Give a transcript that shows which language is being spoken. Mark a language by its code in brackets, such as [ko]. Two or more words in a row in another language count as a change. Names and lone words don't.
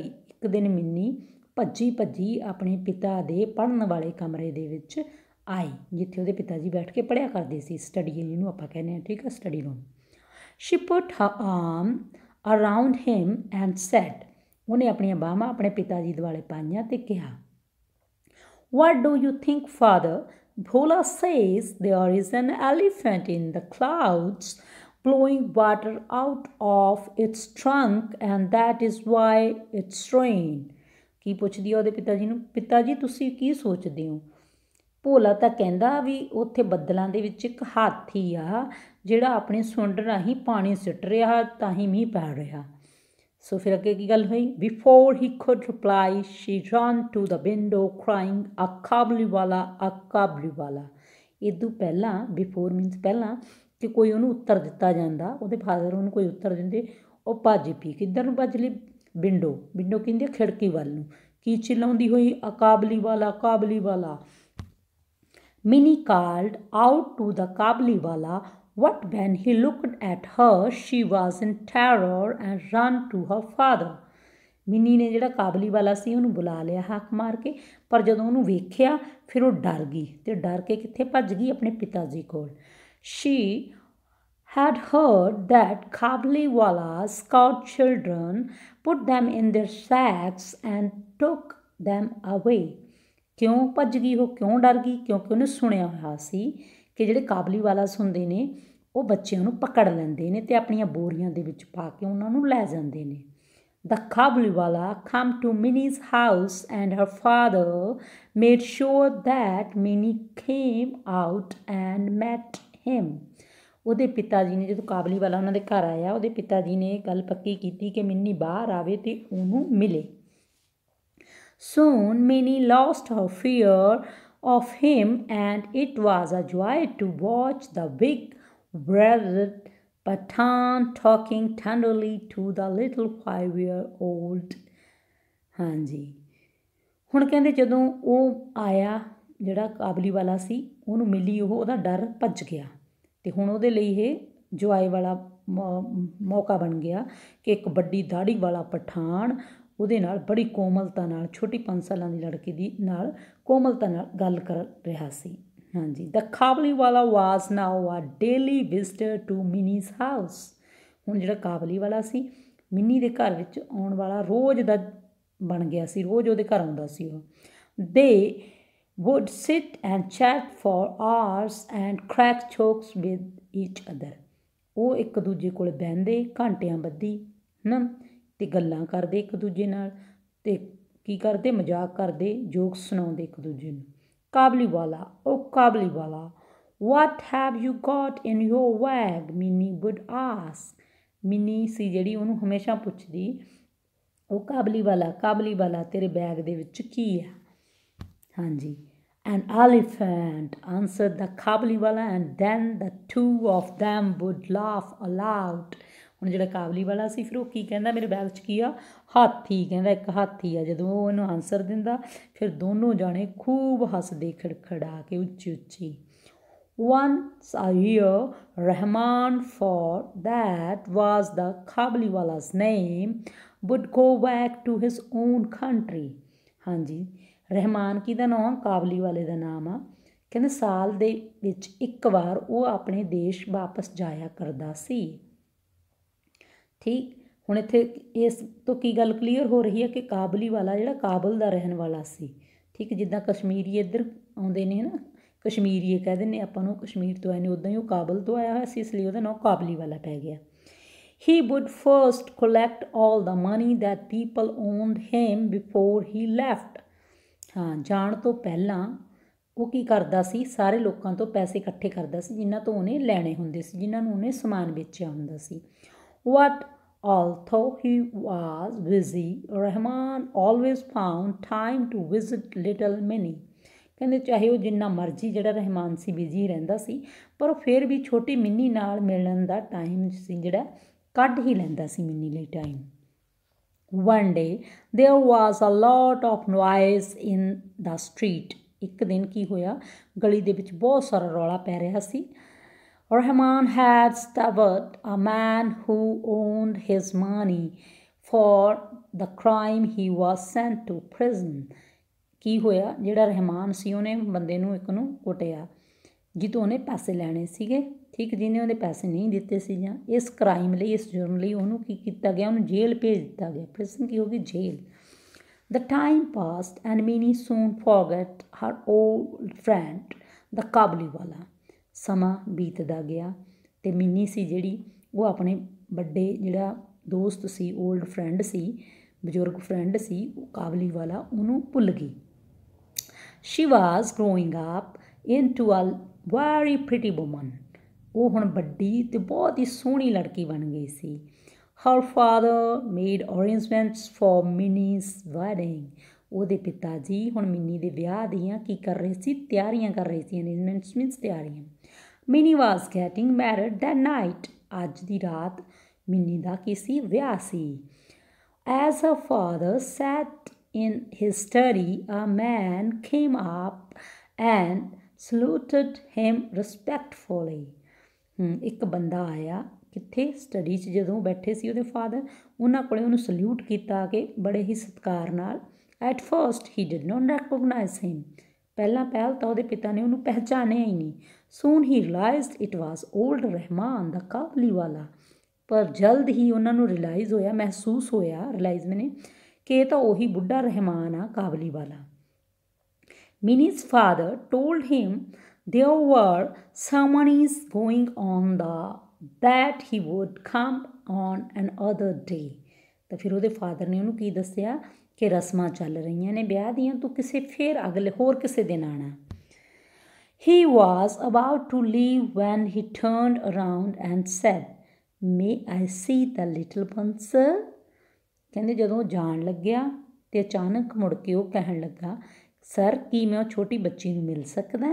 [pa] ਇੱਕ ਦਿਨ ਮਿੰਨੀ ਭੱਜੀ ਆਪਣੇ ਪਿਤਾ ਦੇ ਪੜ੍ਹਨ ਵਾਲੇ ਕਮਰੇ ਦੇ ਵਿੱਚ ਆਈ, ਜਿੱਥੇ ਉਹਦੇ ਪਿਤਾ ਜੀ ਬੈਠ ਕੇ ਪੜ੍ਹਿਆ ਕਰਦੇ ਸੀ, ਸਟੱਡੀ ਜਿਹਨੂੰ ਆਪਾਂ ਕਹਿੰਦੇ ਹਾਂ, ਠੀਕ ਹੈ, [en] study room. she put her arm around him and said. [pa] ਉਹਨੇ ਆਪਣੀਆਂ ਬਾਹਾਂ ਆਪਣੇ ਪਿਤਾ ਜੀ ਦੁਆਲੇ ਪਾਈਆਂ ਤੇ ਕਿਹਾ, [en] What do you think, father? Bhola says there is an elephant in the clouds blowing water out of its trunk and that is why it's rain। [pa] ਕੀ ਪੁੱਛਦੀ ਆ ਉਹਦੇ ਪਿਤਾ ਜੀ ਨੂੰ, ਪਿਤਾ ਜੀ ਤੁਸੀਂ ਕੀ ਸੋਚਦੇ ਹੋ? ਭੋਲਾ ਤਾਂ ਕਹਿੰਦਾ ਵੀ ਉੱਥੇ ਬੱਦਲਾਂ ਦੇ ਵਿੱਚ ਇੱਕ ਹਾਥੀ ਆ ਜਿਹੜਾ ਆਪਣੇ ਸੁੰਡ ਰਾਹੀਂ ਪਾਣੀ ਸਿੱਟ ਰਿਹਾ, ਤਾਂ ਹੀ ਮੀਂਹ ਪੈ ਰਿਹਾ। ਸੋ ਫਿਰ ਅੱਗੇ ਕੀ ਗੱਲ ਹੋਈ? [en] before he could reply she ran to the window crying a Kabuliwala, a Kabuliwala. [pa] ਇਦੋਂ ਪਹਿਲਾਂ, [en] before means [pa] ਪਹਿਲਾਂ, ਕਿ ਕੋਈ ਉਹਨੂੰ ਉੱਤਰ ਦਿੱਤਾ ਜਾਂਦਾ, ਉਹਦੇ ਫਾਦਰ ਉਹਨੂੰ ਕੋਈ ਉੱਤਰ ਦਿੰਦੇ, ਉਹ ਭੱਜ ਪਈ। ਕਿੱਧਰ ਨੂੰ ਭੱਜ ਲਈ? ਵਿੰਡੋ ਕਹਿੰਦੀ ਖਿੜਕੀ ਵੱਲ ਨੂੰ। ਕੀ ਚਿਲਾਉਂਦੀ ਹੋਈ? ਅ ਕਾਬਲੀਵਾਲਾ, ਕਾਬਲੀਵਾਲਾ। [en] Minnie called out to the ਕਾਬਲੀਵਾਲਾ, but when he looked at her, she was in terror and ran to her father। [pa] ਮਿੰਨੀ ਨੇ ਜਿਹੜਾ ਕਾਬਲੀਵਾਲਾ ਸੀ ਉਹਨੂੰ ਬੁਲਾ ਲਿਆ ਹਾਕ ਮਾਰ ਕੇ, ਪਰ ਜਦੋਂ ਉਹਨੂੰ ਵੇਖਿਆ ਫਿਰ ਉਹ ਡਰ ਗਈ, ਤੇ ਡਰ ਕੇ ਕਿੱਥੇ ਭੱਜ ਗਈ? ਆਪਣੇ ਪਿਤਾ ਜੀ ਕੋਲ। [en] She had heard that ਕਾਬਲੀਵਾਲਾ's scout children put them in their sacks and took them away। [pa] ਕਿਉਂ ਭੱਜ ਗਈ ਉਹ, ਕਿਉਂ ਡਰ ਗਈ? ਕਿਉਂਕਿ ਉਹਨੇ ਸੁਣਿਆ ਹੋਇਆ ਸੀ ਕਿ ਜਿਹੜੇ ਕਾਬਲੀਵਾਲਾਸ ਹੁੰਦੇ ਨੇ ਉਹ ਬੱਚਿਆਂ ਨੂੰ ਪਕੜ ਲੈਂਦੇ ਨੇ ਅਤੇ ਆਪਣੀਆਂ ਬੋਰੀਆਂ ਦੇ ਵਿੱਚ ਪਾ ਕੇ ਉਹਨਾਂ ਨੂੰ ਲੈ ਜਾਂਦੇ ਨੇ। [en] The ਕਾਬਲੀਵਾਲਾ come to Minnie's house and her father made sure that Minnie came out and met him। [pa] ਉਹਦੇ ਪਿਤਾ ਜੀ ਨੇ, ਜਦੋਂ ਕਾਬਲੀਵਾਲਾ ਉਹਨਾਂ ਦੇ ਘਰ ਆਇਆ, ਉਹਦੇ ਪਿਤਾ ਜੀ ਨੇ ਗੱਲ ਪੱਕੀ ਕੀਤੀ ਕਿ ਮਿੰਨੀ ਬਾਹਰ ਆਵੇ ਅਤੇ ਉਹਨੂੰ ਮਿਲੇ। [en] Soon Minnie lost her fear of him and it was a joy to watch the big-breasted Pathan talking tenderly to the little 5-year-old। [pa] ਹਾਂਜੀ, ਹੁਣ ਕਹਿੰਦੇ ਜਦੋਂ ਉਹ ਆਇਆ, ਜਿਹੜਾ ਕਾਬਲੀਵਾਲਾ ਸੀ, ਉਹਨੂੰ ਮਿਲੀ, ਉਹਦਾ ਡਰ ਭੱਜ ਗਿਆ, ਅਤੇ ਹੁਣ ਉਹਦੇ ਲਈ ਇਹ ਜੁਆਏ ਵਾਲਾ ਮੌਕਾ ਬਣ ਗਿਆ ਕਿ ਇੱਕ ਵੱਡੀ ਦਾੜੀ ਵਾਲਾ ਪਠਾਨ ਉਹਦੇ ਨਾਲ ਬੜੀ ਕੋਮਲਤਾ ਨਾਲ, ਛੋਟੀ 5 ਸਾਲਾਂ ਦੀ ਲੜਕੀ ਦੀ ਨਾਲ ਕੋਮਲਤਾ ਨਾਲ ਗੱਲ ਕਰ ਰਿਹਾ ਸੀ। [en] ਹਾਂਜੀ, the Kabuliwala was now a daily visitor to Minnie's house. [pa] ਹੁਣ ਜਿਹੜਾ ਕਾਬਲੀਵਾਲਾ ਸੀ ਮਿੰਨੀ ਦੇ ਘਰ ਵਿੱਚ ਆਉਣ ਵਾਲਾ ਰੋਜ਼ ਦਾ ਬਣ ਗਿਆ ਸੀ, ਰੋਜ਼ ਉਹਦੇ ਘਰ ਆਉਂਦਾ ਸੀ ਉਹ। [en] ਦੇ would sit and chat for hours and crack jokes with each other। [pa] ਉਹ ਇੱਕ ਦੂਜੇ ਕੋਲ ਬਹਿੰਦੇ ਘੰਟਿਆਂ ਬੱਧੀ, ਹੈ ਨਾ, ਅਤੇ ਗੱਲਾਂ ਕਰਦੇ ਇੱਕ ਦੂਜੇ ਨਾਲ, ਅਤੇ ਕੀ ਕਰਦੇ? ਮਜ਼ਾਕ ਕਰਦੇ, ਜੋਕਸ ਸੁਣਾਉਂਦੇ ਇੱਕ ਦੂਜੇ ਨੂੰ। ਕਾਬਲੀਵਾਲਾ, ਉਹ ਕਾਬਲੀਵਾਲਾ, [en] what have you got in your bag? Minnie would ask। [pa] ਮਿੰਨੀ ਸੀ ਜਿਹੜੀ ਉਹਨੂੰ ਹਮੇਸ਼ਾ ਪੁੱਛਦੀ, ਉਹ ਕਾਬਲੀਵਾਲਾ ਤੇਰੇ ਬੈਗ ਦੇ ਵਿੱਚ ਕੀ ਆ? ਹਾਂਜੀ, [en] an elephant answered the ਕਾਬਲੀਵਾਲਾ and then the two of them would laugh aloud। [pa] ਹੁਣ ਜਿਹੜਾ ਕਾਬਲੀਵਾਲਾ ਸੀ ਫਿਰ ਉਹ ਕੀ ਕਹਿੰਦਾ, ਮੇਰੇ ਬੈਗ 'ਚ ਕੀ ਆ? ਹਾਥੀ ਕਹਿੰਦਾ, ਇੱਕ ਹਾਥੀ ਆ। ਜਦੋਂ ਉਹ ਇਹਨੂੰ ਆਨਸਰ ਦਿੰਦਾ ਫਿਰ ਦੋਨੋਂ ਜਾਣੇ ਖੂਬ ਹੱਸਦੇ ਖੜਖੜਾ ਕੇ ਉੱਚੀ ਉੱਚੀ। [en] Once a year, Rahman, for that was the ਕਾਬਲੀਵਾਲਾ's name, would go back to his own country। [pa] ਹਾਂ ਜੀ, ਰਹਿਮਾਨ ਕੀ ਦਾ ਨਾਮ ਕਾਬਲੀ ਵਾਲੇ ਦਾ ਨਾਮ ਆ। ਕਹਿੰਦੇ ਸਾਲ ਦੇ ਵਿੱਚ ਇੱਕ ਵਾਰ ਉਹ ਆਪਣੇ ਦੇਸ਼ ਵਾਪਸ ਜਾਇਆ ਕਰਦਾ ਸੀ। ਠੀਕ, ਹੁਣ ਇੱਥੇ ਇਸ ਤੋਂ ਕੀ ਗੱਲ ਕਲੀਅਰ ਹੋ ਰਹੀ ਹੈ ਕਿ ਕਾਬਲੀ ਵਾਲਾ ਜਿਹੜਾ ਕਾਬਲ ਦਾ ਰਹਿਣ ਵਾਲਾ ਸੀ। ਠੀਕ, ਜਿੱਦਾਂ ਕਸ਼ਮੀਰੀ ਇੱਧਰ ਆਉਂਦੇ ਨੇ ਨਾ, ਕਸ਼ਮੀਰੀਏ ਕਹਿ ਦਿੰਦੇ ਆਪਾਂ ਨੂੰ, ਕਸ਼ਮੀਰ ਤੋਂ ਆਏ ਨੇ, ਉੱਦਾਂ ਹੀ ਉਹ ਕਾਬਲ ਤੋਂ ਆਇਆ ਹੋਇਆ ਸੀ, ਇਸ ਲਈ ਉਹਦਾ ਨਾਮ ਕਾਬਲੀ ਵਾਲਾ ਪੈ ਗਿਆ। [en] He would first collect all the money that people owed him before he left। [pa] ਹਾਂ, ਜਾਣ ਤੋਂ ਪਹਿਲਾਂ ਉਹ ਕੀ ਕਰਦਾ ਸੀ, ਸਾਰੇ ਲੋਕਾਂ ਤੋਂ ਪੈਸੇ ਇਕੱਠੇ ਕਰਦਾ ਸੀ ਜਿਨ੍ਹਾਂ ਤੋਂ ਉਹਨੇ ਲੈਣੇ ਹੁੰਦੇ ਸੀ, ਜਿਨ੍ਹਾਂ ਨੂੰ ਉਹਨੇ ਸਮਾਨ ਵੇਚਿਆ ਹੁੰਦਾ ਸੀ। [en] What although he was busy, Rahman always found time to visit little Minnie। [pa] ਕਹਿੰਦੇ ਚਾਹੇ ਉਹ ਜਿੰਨਾ ਮਰਜ਼ੀ ਜਿਹੜਾ ਰਹਿਮਾਨ ਸੀ ਬਿਜ਼ੀ ਰਹਿੰਦਾ ਸੀ, ਪਰ ਉਹ ਫਿਰ ਵੀ ਛੋਟੀ ਮਿੰਨੀ ਨਾਲ ਮਿਲਣ ਦਾ ਟਾਈਮ ਸੀ ਜਿਹੜਾ ਕੱਢ ਹੀ ਲੈਂਦਾ ਸੀ ਮਿੰਨੀ ਲਈ ਟਾਈਮ। [en] One day there was a lot of noise in the street। [pa] ਇੱਕ ਦਿਨ ਕੀ ਹੋਇਆ, ਗਲੀ ਦੇ ਵਿੱਚ ਬਹੁਤ ਸਾਰਾ ਰੌਲਾ ਪੈ ਰਿਹਾ ਸੀ। [en] Rahman had stabbed a man who owed his money for the crime he was sent to prison। [pa] ਕੀ ਹੋਇਆ, ਜਿਹੜਾ ਰਹਿਮਾਨ ਸੀ ਉਹਨੇ ਬੰਦੇ ਨੂੰ ਇੱਕ ਨੂੰ ਕੁੱਟਿਆ ਜਿੱਤੋਂ ਉਹਨੇ ਪੈਸੇ ਲੈਣੇ ਸੀਗੇ। ਠੀਕ, ਜਿਹਨੇ ਉਹਦੇ ਪੈਸੇ ਨਹੀਂ ਦਿੱਤੇ ਸੀ, ਜਾਂ ਇਸ ਕ੍ਰਾਈਮ ਲਈ, ਇਸ ਜੁਰਮ ਲਈ ਉਹਨੂੰ ਕੀ ਕੀਤਾ ਗਿਆ, ਉਹਨੂੰ ਜੇਲ੍ਹ ਭੇਜ ਦਿੱਤਾ ਗਿਆ। ਪ੍ਰਿਜ਼ਨ ਕੀ ਹੋ ਗਈ, ਜੇਲ੍ਹ। [en] The time passed and Minnie soon forgot her old friend the ਕਾਬਲੀ ਵਾਲਾ। [pa] ਸਮਾਂ ਬੀਤਦਾ ਗਿਆ ਅਤੇ ਮਿੰਨੀ ਸੀ ਜਿਹੜੀ, ਉਹ ਆਪਣੇ ਵੱਡੇ ਜਿਹੜਾ ਦੋਸਤ ਸੀ, [en] old friend [pa] ਸੀ, ਬਜ਼ੁਰਗ ਫਰੈਂਡ ਸੀ, ਉਹ ਕਾਬਲੀ ਵਾਲਾ, ਉਹਨੂੰ ਭੁੱਲ ਗਈ। [en] She was growing up into a very pretty woman। [pa] ਉਹ ਹੁਣ ਵੱਡੀ ਅਤੇ ਬਹੁਤ ਹੀ ਸੋਹਣੀ ਲੜਕੀ ਬਣ ਗਈ ਸੀ। [en] Her father made arrangements for Minnie's wedding। [pa] ਉਹਦੇ ਪਿਤਾ ਜੀ ਹੁਣ ਮਿੰਨੀ ਦੇ ਵਿਆਹ ਦੀਆਂ ਕੀ ਕਰ ਰਹੇ ਸੀ, ਤਿਆਰੀਆਂ ਕਰ ਰਹੇ ਸੀ। [en] arrangements means [pa] ਤਿਆਰੀਆਂ। [en] Minnie was getting married that night। [pa] ਅੱਜ ਦੀ ਰਾਤ ਮਿੰਨੀ ਦਾ ਕੀ ਸੀ, ਵਿਆਹ ਸੀ। [en] As her father sat in his study, a man came up and saluted him respectfully। [pa] ਇੱਕ ਬੰਦਾ ਆਇਆ ਕਿੱਥੇ, ਸਟੱਡੀ 'ਚ ਜਦੋਂ ਬੈਠੇ ਸੀ ਉਹਦੇ ਫਾਦਰ, ਉਹਨਾਂ ਕੋਲੇ ਉਹਨੂੰ ਸਲਿਊਟ ਕੀਤਾ ਕਿ ਬੜੇ ਹੀ ਸਤਿਕਾਰ ਨਾਲ। [en] at first he did not recognise him. [pa] ਪਹਿਲਾਂ ਪਹਿਲ ਤਾਂ ਉਹਦੇ ਪਿਤਾ ਨੇ ਉਹਨੂੰ ਪਹਿਚਾਣਿਆ ਹੀ ਨਹੀਂ। [en] soon he realised it was old Rahman the Kabuliwala. [pa] ਪਰ ਜਲਦ ਹੀ ਉਹਨਾਂ ਨੂੰ ਰਿਲਾਈਜ਼ ਹੋਇਆ, ਮਹਿਸੂਸ ਹੋਇਆ, [en] realise means, [pa] ਕਿ ਇਹ ਤਾਂ ਉਹੀ ਬੁੱਢਾ ਰਹਿਮਾਨ ਆ, ਕਾਬਲੀ ਵਾਲਾ। [en] Minnie's father told him there were ceremonies going on that he would come on another day। [pa] ਤਾਂ ਫਿਰ ਉਹਦੇ ਫਾਦਰ ਨੇ ਉਹਨੂੰ ਕੀ ਦੱਸਿਆ ਕਿ ਰਸਮਾਂ ਚੱਲ ਰਹੀਆਂ ਨੇ ਵਿਆਹ ਦੀਆਂ, ਤੂੰ ਕਿਸੇ ਫਿਰ ਅਗਲੇ ਹੋਰ ਕਿਸੇ ਦਿਨ ਆਉਣਾ। [en] He was about to leave when he turned around and said, May I see the little one, sir? [pa] ਕਹਿੰਦੇ ਜਦੋਂ ਜਾਣ ਲੱਗਿਆ ਅਤੇ ਅਚਾਨਕ ਮੁੜ ਕੇ ਉਹ ਕਹਿਣ ਲੱਗਾ, ਸਰ ਕੀ ਮੈਂ ਉਹ ਛੋਟੀ ਬੱਚੀ ਨੂੰ ਮਿਲ ਸਕਦਾ?